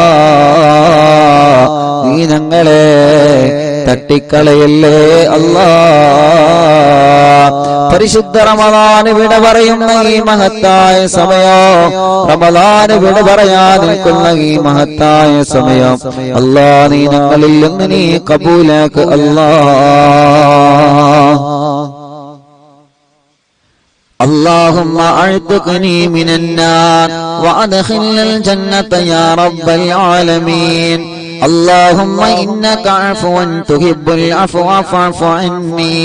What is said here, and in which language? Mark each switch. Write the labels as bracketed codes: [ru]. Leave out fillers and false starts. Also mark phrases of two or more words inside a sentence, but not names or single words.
[ml] നീ ഞങ്ങളെ തട്ടിക്കളയല്ലേ അല്ലാ. പരിശുദ്ധ റമളാൻ വിട പറയുന്ന ഈ മഹത്തായ സമയം, റമളാൻ വിട പറയാൻ നിൽക്കുന്ന ഈ മഹത്തായ സമയം അല്ലാ, നീ ഞങ്ങളിൽ നിന്ന് നീ കബൂലാക്ക് അല്ലാ. [ar] اللهم اعتقني من النار وادخلنا الجنة يا رب العالمين. اللهم إنك عفو تحب العفو فاعف عني.